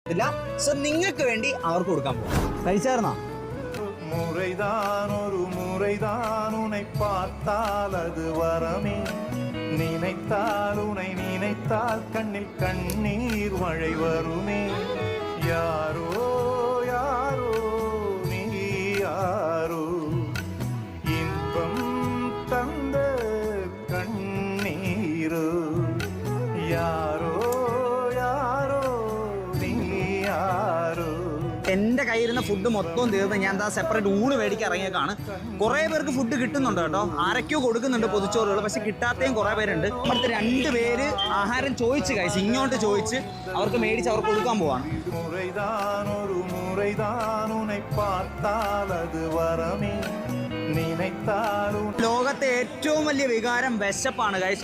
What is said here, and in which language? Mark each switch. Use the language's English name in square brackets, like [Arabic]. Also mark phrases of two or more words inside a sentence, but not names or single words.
[Malayalam] പറ്റില്ല. സോ നിങ്ങൾക്ക് വേണ്ടി അവർക്ക് കൊടുക്കാൻ പോകും. കഴിച്ചായിരുന്നോ? [Tamil] முறைதான் ஒரு முறைதான் உன்னை பார்த்தால் அது வரமே, நினைத்தால் உன்னை நினைத்தால் கண்ணில் கண்ணீர் மழை வருமே. யாரோ யாரோ நீ யாரோ, இன்பம் தந்த கண்ணீரோ. யாரோ யாரோ நீ யாரோ. [Malayalam] എൻ്റെ കയ്യിരുന്ന ഫുഡ് മൊത്തം തീർന്ന് ഞാൻ എന്താ സെപ്പറേറ്റ് ഊണ് മേടിക്കാൻ ഇറങ്ങിയേക്കാണ്. കുറേ പേർക്ക് ഫുഡ് കിട്ടുന്നുണ്ട് കേട്ടോ, ആരൊക്കെയോ കൊടുക്കുന്നുണ്ട് പൊതിച്ചോറുകൾ, പക്ഷെ കിട്ടാത്തയും കുറേ പേരുണ്ട്. അടുത്ത് 2 പേര് ആഹാരം ചോദിച്ച് കഴിച്ച് ഇങ്ങോട്ട് ചോദിച്ച് അവർക്ക് മേടിച്ച് അവർക്ക് കൊടുക്കാൻ പോവാണ്. ലോകത്തെ ഏറ്റവും വലിയ വികാരം വിശപ്പാണ് ഗൈസ്.